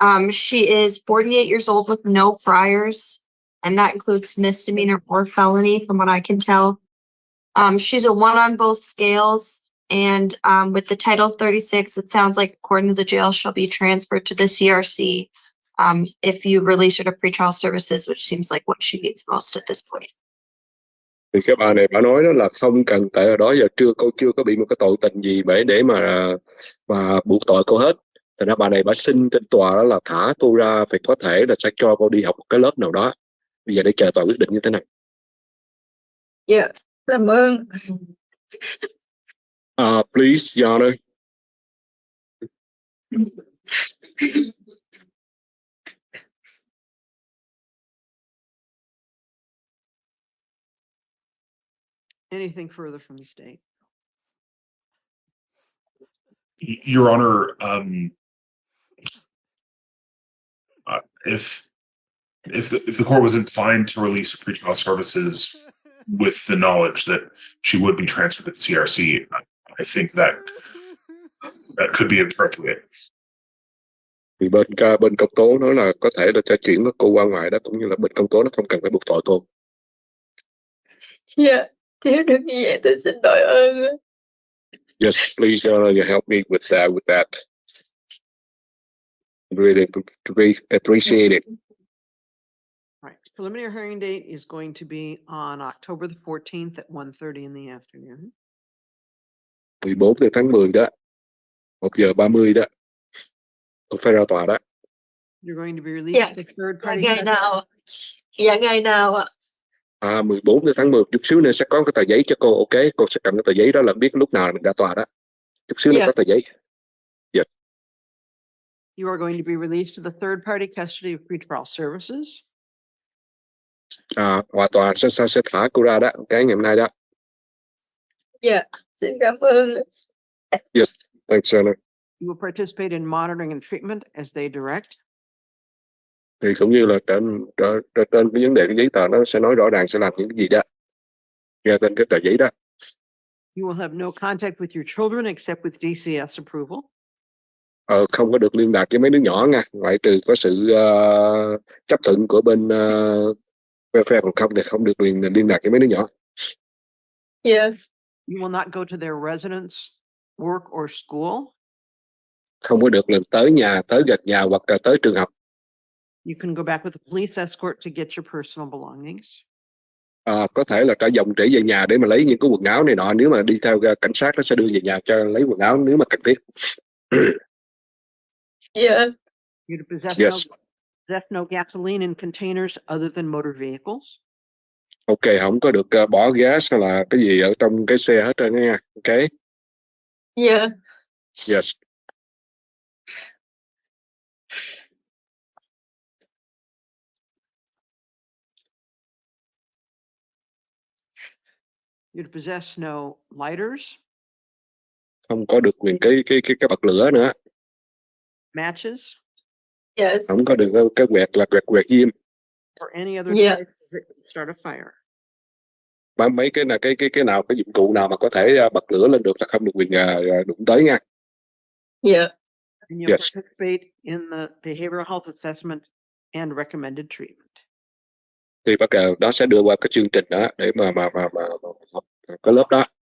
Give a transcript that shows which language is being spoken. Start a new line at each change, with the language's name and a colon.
English: She is 48 years old with no priors, and that includes misdemeanor or felony, from what I can tell. She's a 1 on both scales, and with the Title 36, it sounds like, according to the jail, she'll be transferred to the CRC if you release her to pretrial services, which seems like what she needs most at this point.
Vietnamese: Thì cái bà này bà nói đó là không cần, tại ở đó giờ cô chưa có bị một cái tội tình gì để mà buộc tội cô hết. Thành ra bà này bà xin trên tòa đó là thả cô ra, phải có thể là sẽ cho cô đi học một cái lớp nào đó. Bây giờ để chờ tòa quyết định như thế nào. Dạ, cảm ơn.
English: Please, Your Honor. Anything further from the state? Your Honor, if the court was inclined to release pretrial services with the knowledge that she would be transferred to the CRC, I think that could be appropriate. Thì bên công tố nói là có thể là sẽ chuyển cô qua ngoài đó, cũng như là bên công tố nó không cần phải buộc tội cô. Dạ, nếu được như vậy tôi xin đội ơn. Yes, please, you help me with that. Really appreciate it. Right. Preliminary hearing date is going to be on October the 14th at 1:30 in the afternoon.
Vietnamese: 14 tháng 10 đó. 1:30 đó. Tôi phải ra tòa đó.
English: You're going to be released to the third party.
Vietnamese: Ngày nào? Dạ, ngày nào ạ? 14 tháng 10, chút xíu nữa sẽ có cái tờ giấy cho cô, ok? Cô sẽ cầm cái tờ giấy đó là biết lúc nào mình ra tòa đó. Chút xíu nữa có tờ giấy.
English: Yes. You are going to be released to the third party custody of pretrial services.
Vietnamese: Tòa sẽ thả cô ra đó, cái ngày hôm nay đó. Dạ, xin cảm ơn.
English: Yes, thanks, Senator. You will participate in monitoring and treatment as they direct.
Vietnamese: Thì cũng như là trên cái vấn đề cái giấy tờ nó sẽ nói rõ ràng sẽ làm những cái gì đó. Nghe tên cái tờ giấy đó.
English: You will have no contact with your children except with DCS approval.
Vietnamese: Không có được liên lạc với mấy đứa nhỏ nha, ngoại trừ có sự chấp thuận của bên welfare, còn không thì không được liên lạc với mấy đứa nhỏ.
English: Yes. You will not go to their residence, work or school.
Vietnamese: Không có được lần tới nhà, tới gần nhà hoặc là tới trường học.
English: You can go back with a police escort to get your personal belongings.
Vietnamese: Có thể là trở về nhà để mà lấy những cái quần áo này nọ, nếu mà đi theo cảnh sát nó sẽ đưa về nhà cho lấy quần áo nếu mà cần thiết.
English: Yeah. You to possess Yes. no gasoline in containers other than motor vehicles.
Vietnamese: Ok, không có được bỏ gas hay là cái gì ở trong cái xe hết trơn nha.
English: Ok. Yeah. Yes. You to possess no lighters,
Vietnamese: Không có được quyền cái bật lửa nữa.
English: matches, Yes.
Vietnamese: Không có được cái quẹt diêm.
English: or any other Yeah. devices that can start a fire.
Vietnamese: Mấy cái dụng cụ nào mà có thể bật lửa lên được là không được quyền đụng tới nha.
English: Yeah. And you'll Yes. participate in the behavioral health assessment and recommended treatment.
Vietnamese: Thì bắt đầu nó sẽ đưa qua cái chương trình đó để mà học cái lớp đó.